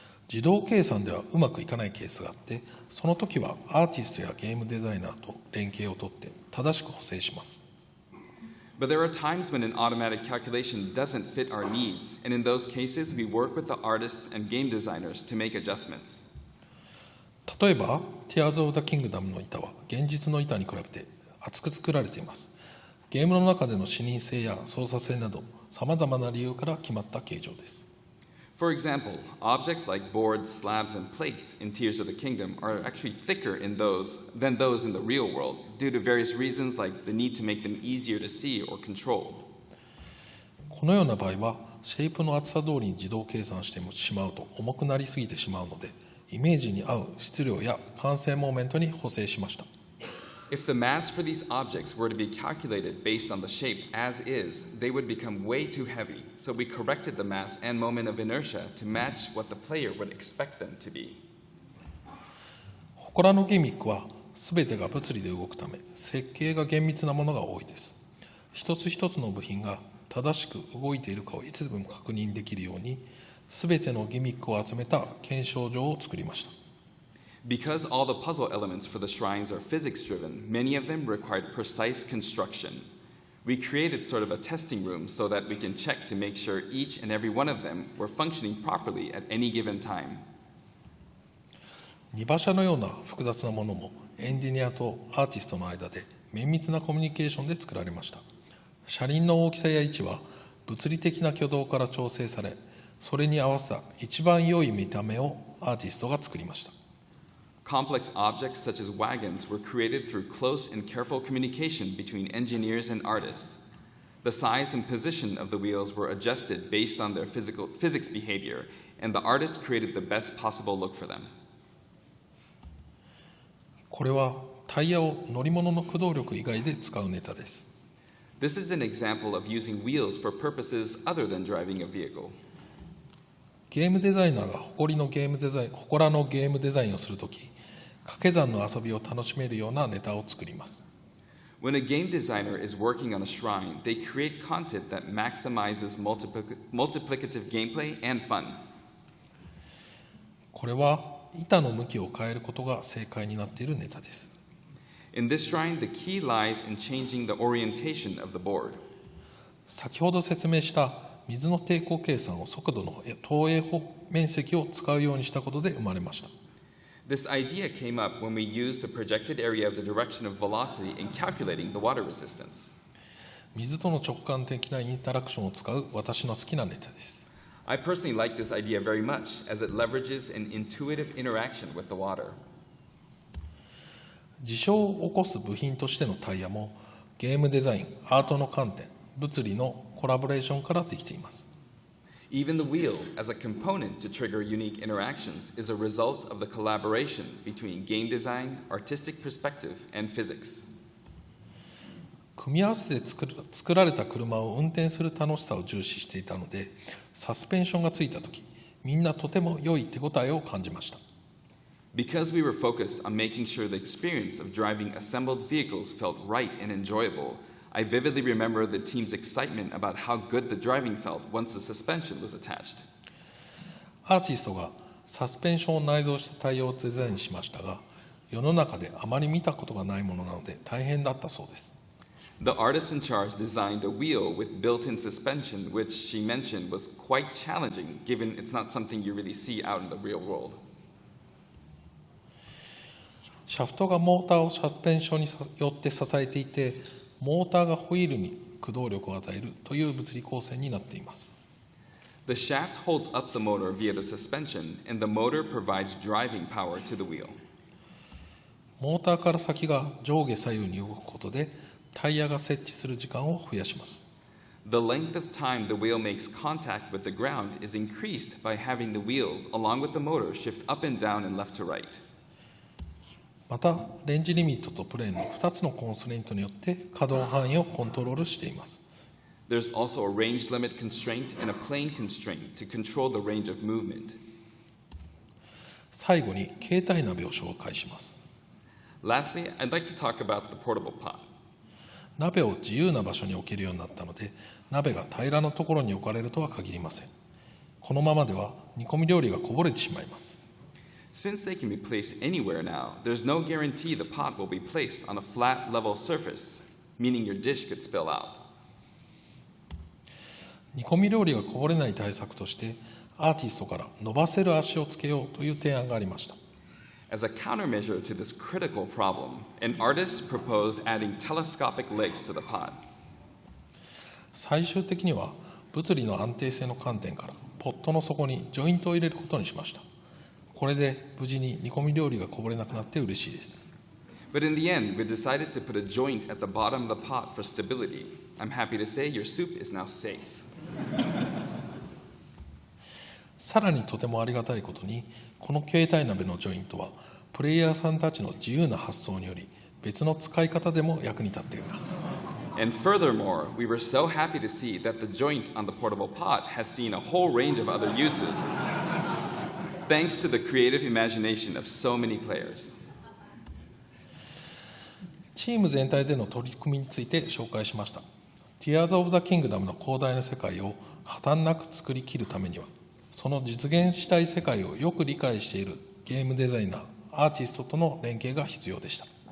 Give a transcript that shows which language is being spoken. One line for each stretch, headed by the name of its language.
Japanese: 自動計算ではうまくいかないケースがあって、その時はアーティストやゲームデザイナーと連携をとって正しく補正します。
English: But there are times when an automatic calculation doesn't fit our needs, and in those cases we work with the artists and game designers to make adjustments.
Japanese: 例えば、Tears of the Kingdom の板は現実の板に比べて厚く作られています。ゲームの中での視認性や操作性など、さまざまな理由から決まった形状です。
English: For example, objects like boards, slabs, and plates in Tears of the Kingdom are actually thicker than those in the real world, due to various reasons like the need to make them easier to see or control.
Japanese: このような場合は、シェイプの厚さ通りに自動計算してしまうと重くなりすぎてしまうので、イメージに合う質量や完成モーメントに補正しました。
English: If the mass for these objects were to be calculated based on the shape as is, they would become way too heavy, so we corrected the mass and moment of inertia to match what the player would expect them to be.
Japanese: 祠のギミックは全てが物理で動くため、設計が厳密なものが多いです。一つ一つの部品が正しく動いているかをいつでも確認できるように、全てのギミックを集めた検証場を作りました。
English: Because all the puzzle elements for the shrines are physics-driven, many of them required precise construction. We created sort of a testing room so that we can check to make sure each and every one of them were functioning properly at any given time.
Japanese: 2馬車のような複雑なものもエンジニアとアーティストの間で綿密なコミュニケーションで作られました。車輪の大きさや位置は物理的な挙動から調整され、それに合わせた一番良い見た目をアーティストが作りました。
English: Complex objects such as wagons were created through close and careful communication between engineers and artists. The size and position of the wheels were adjusted based on their physics behavior, and the artists created the best possible look for them.
Japanese: これはタイヤを乗り物の駆動力以外で使うネタです。
English: This is an example of using wheels for purposes other than driving a vehicle.
Japanese: ゲームデザイナーが祠のゲームデザインをするとき、掛け算の遊びを楽しめるようなネタを作ります。
English: When a game designer is working on a shrine, they create content that maximizes multiplicative gameplay and fun.
Japanese: これは板の向きを変えることが正解になっているネタです。
English: In this shrine, the key lies in changing the orientation of the board.
Japanese: 先ほど説明した水の抵抗計算を速度の投影面積を使うようにしたことで生まれました。
English: This idea came up when we used the projected area of the direction of velocity in calculating the water resistance.
Japanese: 水との直感的なインタラクションを使う私の好きなネタです。
English: I personally like this idea very much as it leverages an intuitive interaction with the water.
Japanese: 事象を起こす部品としてのタイヤもゲームデザイン、アートの観点、物理のコラボレーションからできています。
English: Even the wheel, as a component to trigger unique interactions, is a result of the collaboration between game design, artistic perspective, and physics.
Japanese: 組み合わせて作られた車を運転する楽しさを重視していたので、サスペンションがついたとき、みんなとても良い手応えを感じました。
English: Because we were focused on making sure the experience of driving assembled vehicles felt right and enjoyable, I vividly remember the team's excitement about how good the driving felt once the suspension was attached.
Japanese: アーティストがサスペンションを内蔵したタイヤをデザインしましたが、世の中であまり見たことがないものなので大変だったそうです。
English: The artist in charge designed a wheel with built-in suspension, which she mentioned was quite challenging, given it's not something you really see out in the real world.
Japanese: シャフトがモーターをサスペンションによって支えていて、モーターがホイールに駆動力を与えるという物理構成になっています。
English: The shaft holds up the motor via the suspension, and the motor provides driving power to the wheel.
Japanese: モーターから先が上下左右に動くことで、タイヤが設置する時間を増やします。
English: The length of time the wheel makes contact with the ground is increased by having the wheels, along with the motor, shift up and down and left to right.
Japanese: また、レンジリミットとプレーンの2つのコンストレイントによって稼働範囲をコントロールしています。
English: There's also a range limit constraint and a plane constraint to control the range of movement.
Japanese: 最後に携帯鍋を紹介します。
English: Lastly, I'd like to talk about the portable pot.
Japanese: 鍋を自由な場所に置けるようになったので、鍋が平らなところに置かれるとは限りません。このままでは煮込み料理がこぼれてしまいます。
English: Since they can be placed anywhere now, there's no guarantee the pot will be placed on a flat, level surface, meaning your dish could spill out.
Japanese: 煮込み料理がこぼれない対策として、アーティストから伸ばせる足をつけようという提案がありました。
English: As a countermeasure to this critical problem, an artist proposed adding telescopic legs to the pot.
Japanese: 最終的には物理の安定性の観点からポットの底にジョイントを入れることにしました。これで無事に煮込み料理がこぼれなくなって嬉しいです。
English: But in the end, we decided to put a joint at the bottom of the pot for stability. I'm happy to say your soup is now safe.
Japanese: さらにとてもありがたいことに、この携帯鍋のジョイントはプレイヤーさんたちの自由な発想により別の使い方でも役に立っています。
English: And furthermore, we were so happy to see that the joint on the portable pot has seen a whole range of other uses, thanks to the creative imagination of so many players.
Japanese: チーム全体での取り組みについて紹介しました。Tears of the Kingdom の広大な世界を破綻なく作り切るためには、その実現したい世界をよく理解しているゲームデザイナー、アーティストとの連携が必要でした。